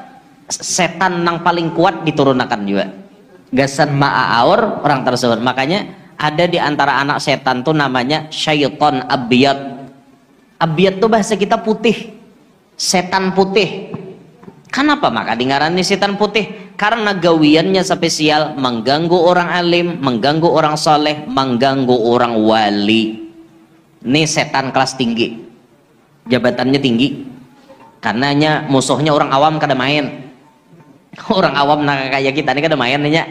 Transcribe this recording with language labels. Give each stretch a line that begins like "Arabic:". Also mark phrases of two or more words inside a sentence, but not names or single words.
Banjar: Setan nang paling kuat diturunkan juga. Gasan aor orang tersebut. Makanya ada di antara anak setan tuh namanya
Arabic: شيطان أبيض.
Banjar: Abiyat tuh bahasa kita putih. Setan putih. Kenapa maka dingarani setan putih? Karena gawiannya spesial mengganggu orang alim, mengganggu orang soleh, mengganggu orang wali. Ini setan kelas tinggi, jabatannya tinggi. Karenanya musuhnya orang awam kada main. Orang awam nah kayak kita ini kada main nih.